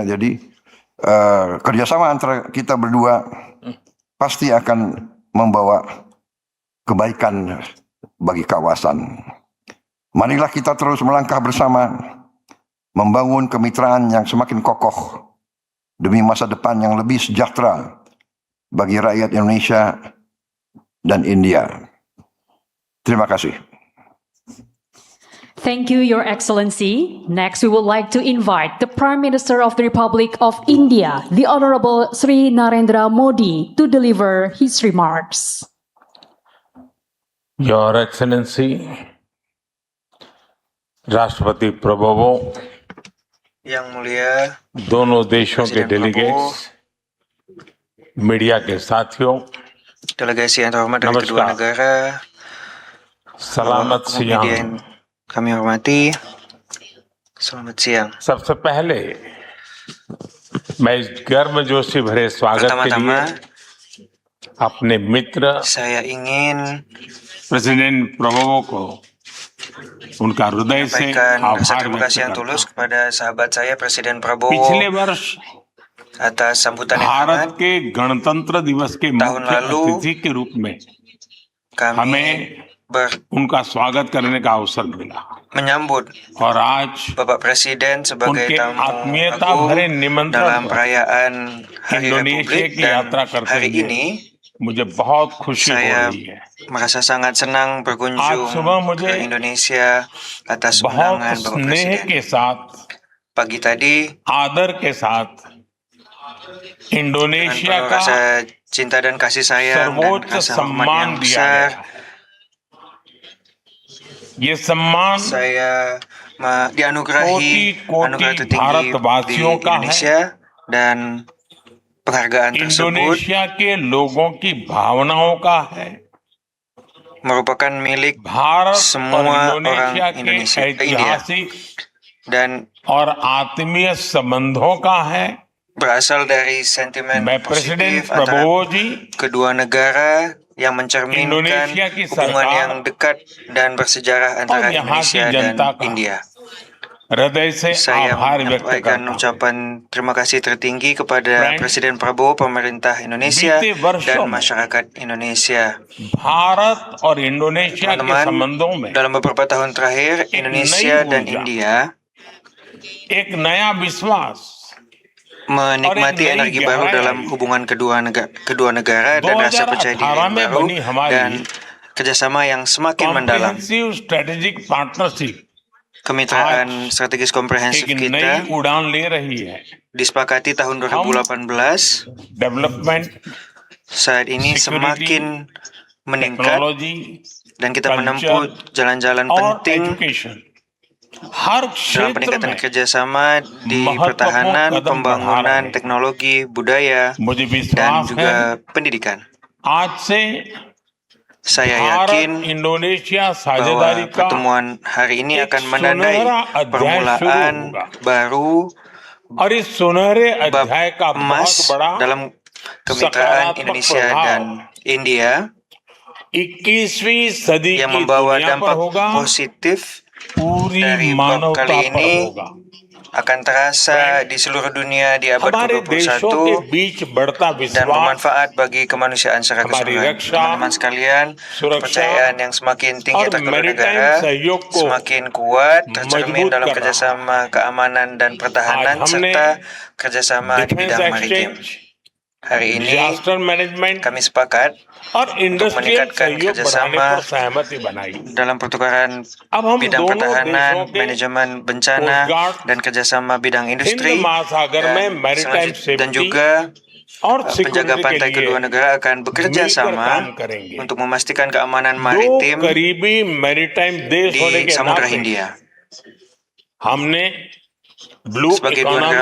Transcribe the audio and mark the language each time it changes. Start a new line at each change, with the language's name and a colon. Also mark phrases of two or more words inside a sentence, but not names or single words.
Indonesian: Jadi kerjasama antara kita berdua pasti akan membawa kebaikan bagi kawasan. Marilah kita terus melangkah bersama, membangun kemitraan yang semakin kokoh demi masa depan yang lebih sejahtera bagi rakyat Indonesia dan India. Terima kasih.
English: Thank you, Your Excellency. Next, we would like to invite the Prime Minister of the Republic of India, the Honorable Sri Narendra Modi, to deliver his remarks. Your Excellency,
Hindi: राष्ट्रपति प्रभुओं,
Indonesian: Yang Mulia
Hindi: दोनों देशों के
Indonesian: Presiden Prabowo,
Hindi: डेलीगेट्स, मीडिया के साथियों,
Indonesian: delegasi yang terhormat dari kedua
Hindi: Namaskar.
Indonesian: negara, सलामत kemudian सियाम। kami hormati, selamat siang.
Hindi: सबसे पहले मैं इस गर्मजोशी भरे स्वागत के लिए
Indonesian: Pertama-tama,
Hindi: अपने मित्र
Indonesian: saya ingin
Hindi: प्रेसिडेंट प्रभुओं को उनका हृदय से
Indonesian: menyampaikan rasa
Hindi: आभार
Indonesian: terima
Hindi: व्यक्त
Indonesian: kasih yang
Hindi: करता
Indonesian: tulus
Hindi: हूं।
Indonesian: kepada sahabat saya Presiden Prabowo
Hindi: पिछले वर्ष
Indonesian: atas sambutan yang
Hindi: भारत
Indonesian: hangat.
Hindi: के गणतंत्र दिवस के
Indonesian: tahun
Hindi: मुख्य
Indonesian: lalu,
Hindi: अतिथि के रूप में
Indonesian: Kami
Hindi: हमें उनका स्वागत करने का अवसर मिला
Indonesian: menyambut
Hindi: और आज
Indonesian: Bapak Presiden sebagai
Hindi: उनके
Indonesian: tamu
Hindi: आत्मीयता
Indonesian: agung
Hindi: भरे निमंत्रण
Indonesian: dalam
Hindi: पर
Indonesian: perayaan Hari
Hindi: इंडोनेशिया
Indonesian: Republik,
Hindi: की
Indonesian: dan
Hindi: यात्रा करते
Indonesian: hari
Hindi: हुए
Indonesian: ini
Hindi: मुझे बहुत खुशी हो
Indonesian: saya
Hindi: रही है।
Indonesian: merasa sangat senang berkunjung
Hindi: आज सुबह मुझे
Indonesian: ke Indonesia atas
Hindi: बहुत
Indonesian: undangan Bapak
Hindi: स्नेह
Indonesian: Presiden.
Hindi: के साथ,
Indonesian: Pagi tadi,
Hindi: आदर के साथ
Indonesian: dengan
Hindi: इंडोनेशिया
Indonesian: penuh
Hindi: का
Indonesian: rasa cinta dan kasih sayang dan
Hindi: सर्वोच्च
Indonesian: rasa hormat
Hindi: सम्मान
Indonesian: yang
Hindi: दिया
Indonesian: besar,
Hindi: गया। ये सम्मान
Indonesian: saya dianugerahi
Hindi: कोटि-कोटि
Indonesian: anugerah tertinggi di
Hindi: भारतवासियों का है।
Indonesian: Indonesia, dan penghargaan tersebut
Hindi: इंडोनेशिया के लोगों की भावनाओं का है।
Indonesian: merupakan milik
Hindi: भारत और
Indonesian: semua orang
Hindi: इंडोनेशिया के
Indonesian: Indonesia, India,
Hindi: ऐतिहासिक
Indonesian: dan
Hindi: और आत्मीय संबंधों का है।
Indonesian: berasal dari sentimen
Hindi: मैं प्रेसिडेंट
Indonesian: positif antara
Hindi: प्रभुओं जी
Indonesian: kedua negara yang mencerminkan
Hindi: Indonesia ki
Indonesian: hubungan
Hindi: sarkar
Indonesian: yang dekat dan bersejarah antara
Hindi: और यहाँ की
Indonesian: Indonesia dan
Hindi: जनता का
Indonesian: India.
Hindi: हृदय से
Indonesian: Saya
Hindi: आभार व्यक्त
Indonesian: menyampaikan
Hindi: करता हूं।
Indonesian: ucapan terima kasih tertinggi kepada
Hindi: Friends,
Indonesian: Presiden Prabowo, pemerintah Indonesia,
Hindi: बीते वर्षों
Indonesian: dan
Hindi: में
Indonesian: masyarakat Indonesia.
Hindi: भारत और इंडोनेशिया के
Indonesian: Teman-teman,
Hindi: संबंधों में
Indonesian: dalam beberapa tahun terakhir, Indonesia dan
Hindi: ऊर्जा,
Indonesian: India
Hindi: एक नया विश्वास
Indonesian: menikmati
Hindi: और एक नई
Indonesian: energi baru
Hindi: गहराई
Indonesian: dalam hubungan kedua negara dan rasa percaya diri
Hindi: 2018
Indonesian: yang
Hindi: में
Indonesian: baru
Hindi: बनी हमारी
Indonesian: dan kerjasama yang semakin mendalam.
English: comprehensive strategic partnership
Indonesian: Kemitraan strategis komprehensif
Hindi: एक
Indonesian: kita
Hindi: नई उड़ान ले रही है।
Indonesian: disepakati tahun 2018.
Hindi: डेवलपमेंट,
Indonesian: Saat ini
Hindi: Security,
Indonesian: semakin meningkat
Hindi: टेक्नोलॉजी
Indonesian: dan kita
Hindi: culture,
Indonesian: menempuh jalan-jalan
Hindi: और
Indonesian: penting
Hindi: एजुकेशन हर
Indonesian: dalam
Hindi: क्षेत्र
Indonesian: peningkatan
Hindi: में
Indonesian: kerjasama di
Hindi: महत्वपूर्ण
Indonesian: pertahanan,
Hindi: कदम बढ़ा
Indonesian: pembangunan,
Hindi: रहे हैं।
Indonesian: teknologi, budaya,
Hindi: मुझे
Indonesian: dan
Hindi: विश्वास है
Indonesian: juga pendidikan.
Hindi: आज से
Indonesian: Saya
Hindi: भारत
Indonesian: yakin
Hindi: इंडोनेशिया
Indonesian: bahwa
Hindi: साझेदारी का
Indonesian: pertemuan hari ini
Hindi: एक
Indonesian: akan menandai
Hindi: सुनहरा अध्याय
Indonesian: permulaan
Hindi: शुरू होगा।
Indonesian: baru
Hindi: और इस सुनहरे
Indonesian: bab
Hindi: अध्याय का बहुत
Indonesian: emas
Hindi: बड़ा
Indonesian: dalam kemitraan
Hindi: सकारात्मक
Indonesian: Indonesia
Hindi: प्रभाव
Indonesian: dan India
Hindi: 21वीं सदी
Indonesian: yang
Hindi: की
Indonesian: membawa
Hindi: दुनिया पर
Indonesian: dampak
Hindi: होगा
Indonesian: positif
Hindi: पूरी
Indonesian: dari bab
Hindi: मानवता
Indonesian: kali
Hindi: पर
Indonesian: ini
Hindi: होगा।
Indonesian: akan terasa di seluruh dunia di abad
Hindi: हमारे देशों के
Indonesian: ke-21
Hindi: बीच बढ़ता
Indonesian: dan
Hindi: विश्वास,
Indonesian: bermanfaat bagi kemanusiaan secara
Hindi: हमारी
Indonesian: keseluruhan.
Hindi: रक्षा,
Indonesian: Teman-teman sekalian,
Hindi: सुरक्षा
Indonesian: kepercayaan yang semakin tinggi
Hindi: और
Indonesian: antar kedua
Hindi: मैरीटाइम
Indonesian: negara
Hindi: सहयोग को
Indonesian: semakin kuat tercermin
Hindi: मजबूत
Indonesian: dalam
Hindi: कर रहा है।
Indonesian: kerjasama keamanan dan
Hindi: आज
Indonesian: pertahanan
Hindi: हमने
Indonesian: serta kerjasama di
Hindi: डिफेंस
Indonesian: bidang maritim.
Hindi: एक्सचेंज,
Indonesian: Hari ini
English: disaster management
Indonesian: kami sepakat
Hindi: और इंडस्ट्रियल
Indonesian: meningkatkan
Hindi: सहयोग बढ़ाने
Indonesian: kerjasama
Hindi: पर सहमति बनाई।
Indonesian: dalam pertukaran
Hindi: अब हम
Indonesian: bidang
Hindi: दोनों देशों
Indonesian: pertahanan,
Hindi: के
Indonesian: manajemen bencana,
Hindi: कोस्ट गार्ड,
Indonesian: dan kerjasama bidang
Hindi: हिंद
Indonesian: industri
Hindi: महासागर में मैरीटाइम
Indonesian: dan
Hindi: सेफ्टी
Indonesian: juga
Hindi: और
Indonesian: penjaga
Hindi: सिक्योरिटी के
Indonesian: pantai kedua
Hindi: लिए
Indonesian: negara akan bekerja
Hindi: मिलकर
Indonesian: sama
Hindi: काम करेंगे।
Indonesian: untuk memastikan keamanan
Hindi: दो
Indonesian: maritim
Hindi: करीबी मैरीटाइम देश होने
Indonesian: di
Hindi: के
Indonesian: Samudra
Hindi: नाते
Indonesian: Hindia.
Hindi: हमने ब्लू
Indonesian: Sebagai dua negara